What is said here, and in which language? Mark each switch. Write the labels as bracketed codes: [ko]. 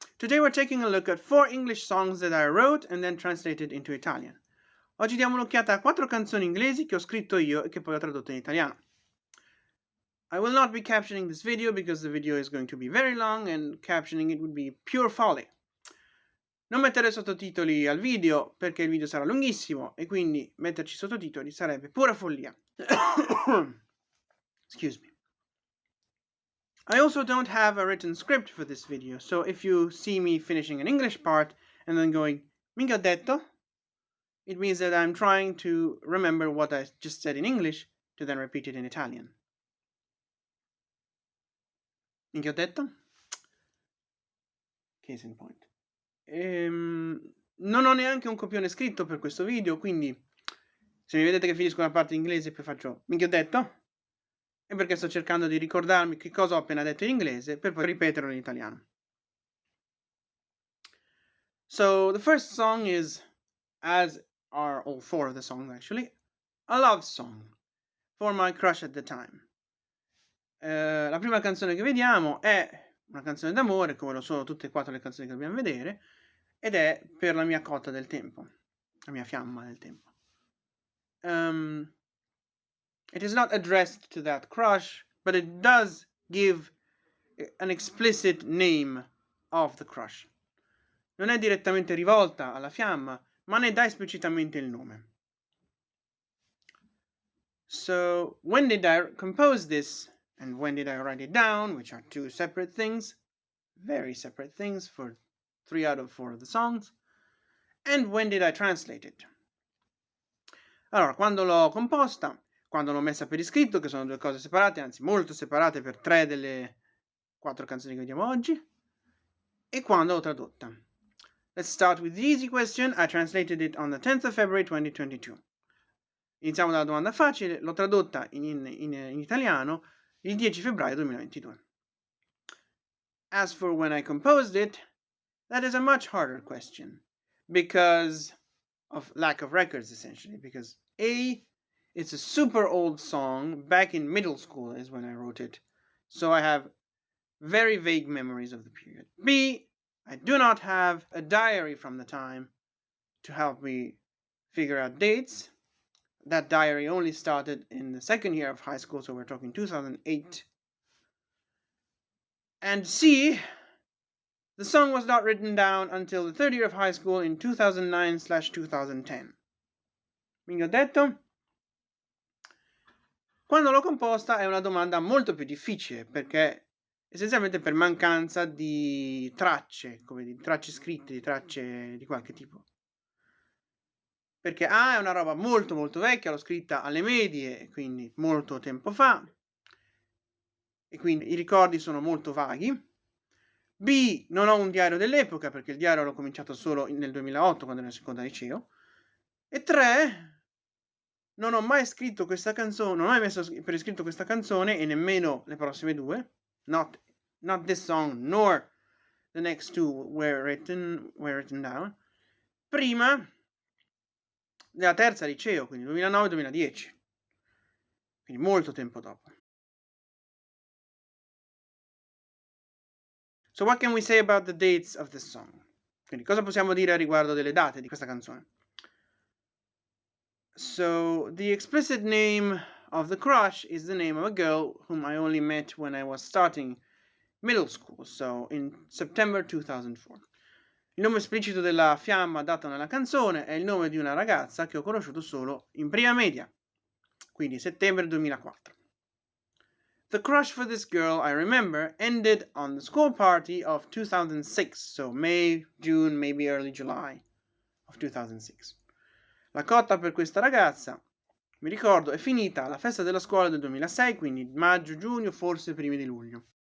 [en] Today we're taking a look at 4 English songs that I wrote and then translated into Italian. [it] Oggi diamo un'occhiata a 4 canzoni inglesi che ho scritto io e che poi ho tradotto in italiano. [en] I will not be captioning this video because the video is going to be very long and captioning it would be pure folly. [it] Non mettere sottotitoli al video perché il video sarà lunghissimo e quindi metterci sottotitoli sarebbe pura follia. [en] Excuse me. I also don't have a written script for this video, so if you see me finishing an English part and then going, [it] "Minchia ho detto?" [en] it means that I'm trying to remember what I just said in English to then repeat it in Italian. [it] Minchia ho detto? [en] Case in point. [it] Non ho neanche un copione scritto per questo video, quindi se mi vedete che finisco una parte in inglese e poi faccio "Minchia ho detto?" è perché sto cercando di ricordarmi che cosa ho appena detto in inglese per poi ripeterlo in italiano. [en] So the first song is, as are all 4 of the songs actually, a love song for my crush at the time. [it] La prima canzone che vediamo è una canzone d'amore, come lo sono tutte e 4 le canzoni che dobbiamo vedere, ed è per la mia cotta del tempo, la mia fiamma del tempo. [en] It is not addressed to that crush, but it does give an explicit name of the crush. [it] Non è direttamente rivolta alla fiamma, ma ne dà esplicitamente il nome. [en] So, when did I compose this, and when did I write it down, which are 2 separate things, very separate things for 3 out of 4 of the songs, and when did I translate it? [it] Allora, quando l'ho composta, quando l'ho messa per iscritto, che sono 2 cose separate, anzi molto separate per 3 delle 4 canzoni che vediamo oggi, e quando l'ho tradotta. [en] Let's start with the easy question. I translated it on the 10th of February 2022. [it] Iniziamo dalla domanda facile. L'ho tradotta in italiano il 10 febbraio 2022. [en] As for when I composed it, that is a much harder question because of lack of records, essentially. Because A, it's a super old song. Back in middle school is when I wrote it. So I have very vague memories of the period. B, I do not have a diary from the time to help me figure out dates. That diary only started in the 2nd year of high school, so we're talking 2008. And C, the song was not written down until the 3rd year of high school in 2009/2010. [it] Minchia ho detto? Quando l'ho composta è una domanda molto più difficile, perché essenzialmente per mancanza di tracce, come di tracce scritte, di tracce di qualche tipo. Perché A è una roba molto molto vecchia, l'ho scritta alle medie, quindi molto tempo fa, e quindi i ricordi sono molto vaghi. B, non ho un diario dell'epoca, perché il diario l'ho cominciato solo nel 2008, quando ero in seconda liceo. E 3, non ho mai scritto questa canzone, non ho mai messo per iscritto questa canzone e nemmeno le prossime 2. [en] Not this song, nor the next 2 were written down. [it] Prima della terza liceo, quindi 2009-2010. Quindi molto tempo dopo. [en] So what can we say about the dates of this song? [it] Quindi cosa possiamo dire a riguardo delle date di questa canzone? [en] So the explicit name of the crush is the name of a girl whom I only met when I was starting middle school, so in September 2004. [it] Il nome esplicito della fiamma dato nella canzone è il nome di una ragazza che ho conosciuto solo in prima media, quindi settembre 2004. [en] The crush for this girl, I remember, ended on the school party of 2006, so May, June, maybe early July of 2006. [it] La cotta per questa ragazza, mi ricordo, è finita alla festa della scuola del 2006, quindi maggio, giugno, forse primi di luglio.